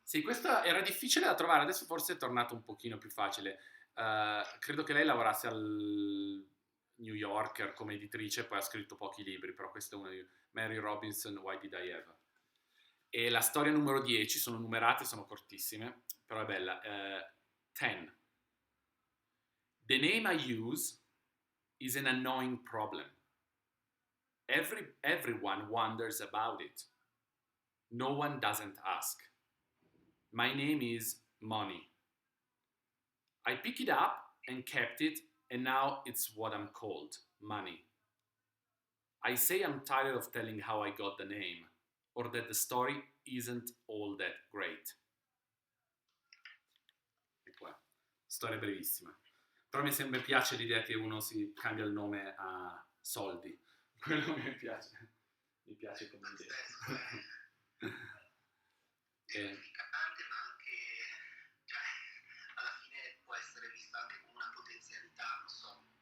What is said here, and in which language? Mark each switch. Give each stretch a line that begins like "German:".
Italian: Sì, questa era difficile da trovare, adesso forse è tornato un pochino più facile. Credo che lei lavorasse al New Yorker come editrice, poi ha scritto pochi libri, però questa è una di Mary Robinson, Why Did I Ever? E la storia numero 10, sono numerate, sono cortissime, però è bella. 10.
English: The name I use is an annoying problem. Everyone wonders about it. No one doesn't ask. My name is Money. I picked it up and kept it, and now it's what I'm called, Money. I say I'm tired of telling how I got the name, or that the story isn't all that great.
Italian: E qua, storia brevissima. Però mi sempre piace l'idea che uno si cambia il nome a soldi. Quello mi piace come idea. Gratificante, ma anche, cioè, alla fine può essere vista anche come una potenzialità, non so.